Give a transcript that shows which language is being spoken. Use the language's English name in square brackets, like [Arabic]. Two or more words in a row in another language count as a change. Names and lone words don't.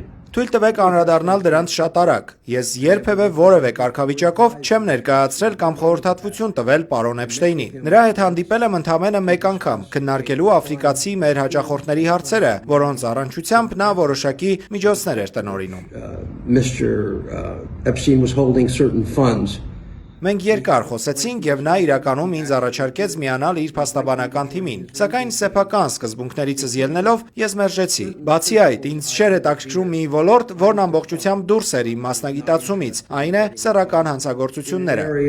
[Armenian] Թույլ տվեք անդրադառնալ դրանց շատ արագ։ Ես երբևէ որևէ կարգավիճակով չեմ ներկայացրել կամ խորհրդատվություն տվել պարոն Էփշտեյնին։ Նրա հետ հանդիպել եմ ընդամենը մեկ անգամ, քննարկելու աֆրիկացի մեր հաճախորդների հարցերը, որոնց առնչությամբ նա որոշակի միջոցներ էր տնօրինում։ [English] Mr. Epstein was holding certain funds. [Armenian] Մենք երկար խոսեցինք եւ նա իրականում ինձ առաջարկեց միանալ իր փաստաբանական թիմին, սակայն սեփական սկզբունքներիցս ելնելով ես մերժեցի։ Բացի այդ, ինձ չէր հետաքրքրում մի ոլորտ, որն ամբողջությամբ դուրս էր իմ մասնագիտացումից, այն է սեռական հանցագործությունները։